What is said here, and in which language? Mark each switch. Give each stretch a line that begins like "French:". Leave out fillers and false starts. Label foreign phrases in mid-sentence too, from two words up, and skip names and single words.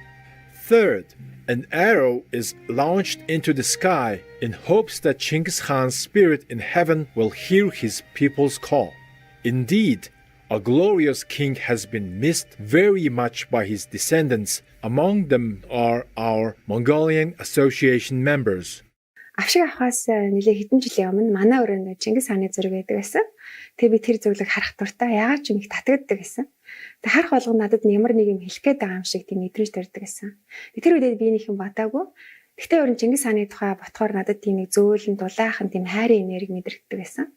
English: Third, an arrow is launched into the sky in hopes that Genghis Khan's spirit in heaven will hear his people's call. Indeed, a glorious king has been missed very much by his descendants. Among them are our Mongolian Association members.
Mongolian: Авшиг авахаас нэлээ хэдэн жилийн өмнө манай өрөөнд Чингис хааны зураг байдаг байсан. Тэгээ би тэр зургийг харах дуртай яагаад ч юм их татагддаг байсан. Тэгээ харах болгоно надад ямар нэг юм хэлэх гээд байгаа юм шиг тийм мэдрэмж төрдөг байсан. Тэр үедээ би нэг юм бодаагүй. Гэхдээ өрн Чингис хааны тухай ботхоор надад тийм нэг зөөлөн дулаахан тийм хайрын энерги мэдрэгддэг байсан.